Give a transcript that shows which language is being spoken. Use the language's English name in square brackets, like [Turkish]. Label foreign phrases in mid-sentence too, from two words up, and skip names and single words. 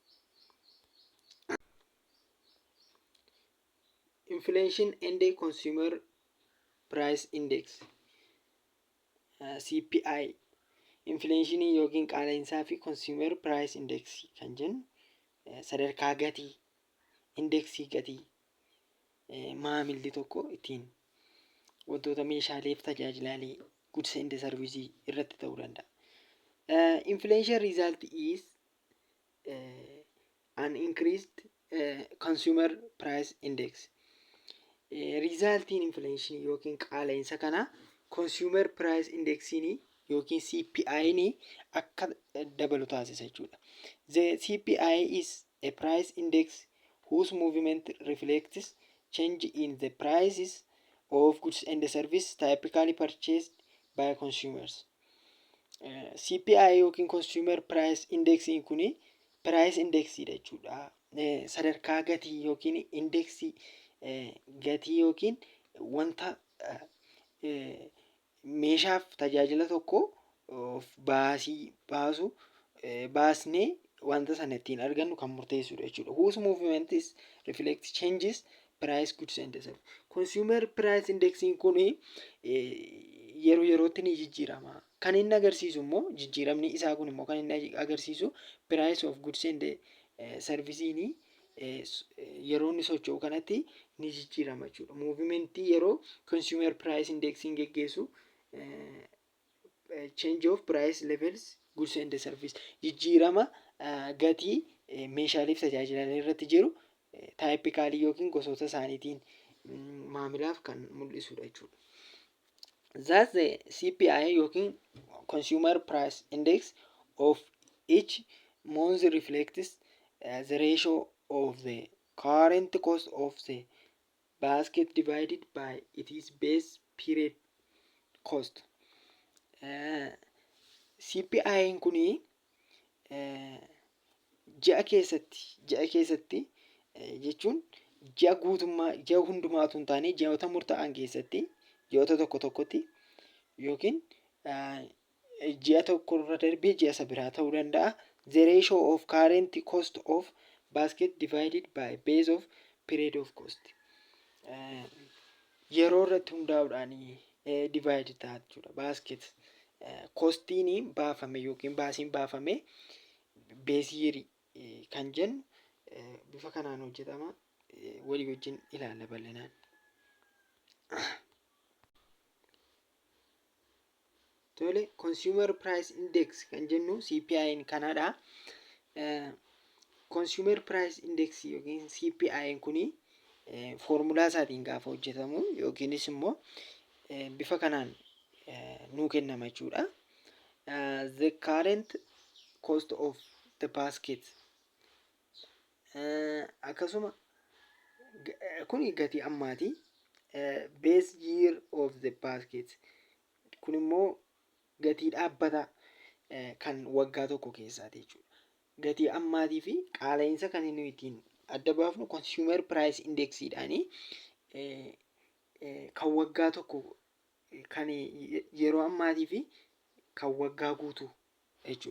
[English] Inflation and Consumer Price Index CPI. [Oromo] Inflation yookiin qaala'insaa fi [English] Consumer Price Index [Oromo] kan jennu sadarkaa gatii indeksii gatii maamilli tokko ittiin wantoota meeshaalee fi tajaajilaalee [English] goods and services [Oromo] irratti ta'uu danda'a. [English] Inflation result is an increased consumer price index. [Oromo] Riizaaltiin infleeshinii yookiin qaala'insa kana [English] consumer price [Oromo] indexinii yookiin CPI'n akka dabalu taasisa jechuudha. [English] The CPI is a price index whose movement reflects change in the prices of goods and services typically purchased by consumers. [Oromo] CPI yookiin [English] consumer price [Oromo] indexiin kuni price indexiidha jechuudha. Sadarkaa gatii yookiin indexii gatii yookiin wanta meeshaaf tajaajila tokko baasnee wanta sana ittiin argannu kan murteessudha jechuudha. [English] Whose movement is reflect changes price goods and services. [Oromo] Consumer price indexiin kun yeroo yerootti ni jijjiirama. Kan inni agarsiisu immoo jijjiiramni isaa kun immoo kan inni agarsiisu [English] price of goods and servicesiin [Oromo] yeroo inni socho'u kanatti ni jijjiirama jechuudha. Movementii yeroo [English] consumer price [Oromo] indexiin geggeessu [English] change of price levels goods and services [Oromo] jijjiirama gatii meeshaalee fi tajaajilaalee irratti jiru taayipikaalii yookiin gosoota isaaniitiin maamilaaf kan mul'isudha jechuudha. [English] Thus the CPI yookiin consumer price index of each month reflects the ratio of the current cost of the basket divided by its base period cost. [Oromo] CPI'n kuni ji'a keessatti jechuun ji'a hundumaatu hin taane ji'oota murtaa'an keessatti ji'oota tokkotti yookiin ji'a tokkorra darbee ji'a isa biraa ta'uu danda'a. [English] The ratio of current cost of basket divided by base of period of cost. [Oromo] Yeroo irratti hundaa'uudhaan divide ta'a jechuudha. Basket kostiin baafame yookiin baasiin baafame beesiirii kan jennu bifa kanaan hojjetama. Walii wajjin ilaalla bal'inaan. Tole [English] consumer price index [Oromo] kan jennu CPI'n kanadha. [English] Consumer price index [Oromo] yookiin CPI'n kuni foormulaa isaatiin gaafa hojjetamu yookiinis immoo bifa kanaan nuu kennama jechuudha. [English] The current cost of the basket [Oromo] akkasuma kuni gatii ammaati. [English] Base year of the basket [Oromo] kun immoo gatii dhaabbataa kan waggaa tokko keessaati jechuudha. Gatii ammaatii fi qaala'insa kan inni ittiin adda baafnu consumer price indexiidhaani. Kan waggaa tokko kan yeroo ammaatii fi kan waggaa guutuu jechuudha.